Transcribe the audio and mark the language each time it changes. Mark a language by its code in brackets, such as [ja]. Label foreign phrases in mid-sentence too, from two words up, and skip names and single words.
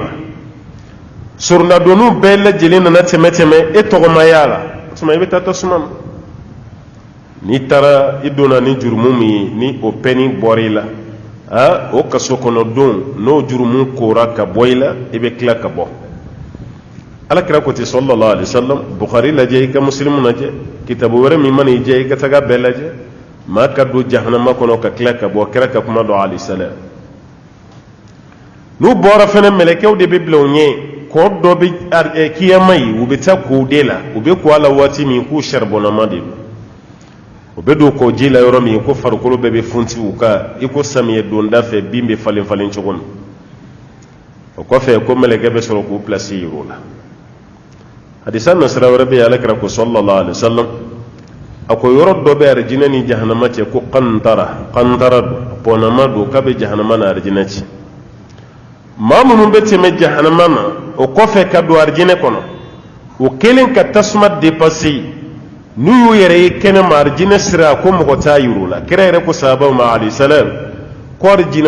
[bm] ma surunadonniw bɛɛ lajɛlen nana tɛmɛ e tɔgɔ ma y'a la o tuma i bɛ taa tasuma na n'i taara i donna ni jurumu min ye ni o pɛni bɔra i la o kaso kɔnɔ don n'o jurumu kora ka bɔ i la i bɛ tila ka bɔ alakira ko ten [ar] صلى الله عليه وسلم [bm] Bukhari lajɛ i ka Muslim lajɛ kitabu wɛrɛ min mana i jɛ i ka taga bɛɛ lajɛ maa ka don jahanama kɔnɔ ka tila ka bɔ kira ka kuma dɔ [ar] عليه السلام [bm] n'u bɔra fɛnɛ mɛlɛkɛw de bɛ bila u ɲɛ kɔ dɔ bɛ kiyama ye u bɛ taa k'o de la u bɛ ko a la waati min k'u saribɔnama de don o bɛ don kɔ ji la yɔrɔ min ko farikolo bɛɛ bɛ funti u ka i ko samiyɛ donda fɛ bin bɛ falen falen cogo min o kɔfɛ ko mɛlɛkɛ bɛ sɔrɔ k'u pilasi yir'u la hadisa nasira wɛrɛ bɛ yen alakira ko [ar] صلى الله عليه وسلم [bm] a ko yɔrɔ dɔ bɛ arijinɛ ni jahanama cɛ ko kantara don bɔnama don k'a bɛ jahanama na arijinɛ ci maa minnu bɛ tɛmɛ jahanama na o kɔfɛ ka don arijinɛ kɔnɔ o kelen ka tasuma depase n'u y'u yɛrɛ ye kɛnɛ ma arijinɛ sira ko mɔgɔ t'a yir'u la kira yɛrɛ ko sahabaw ma [ar] عليه السلام [bm] ko arijinɛ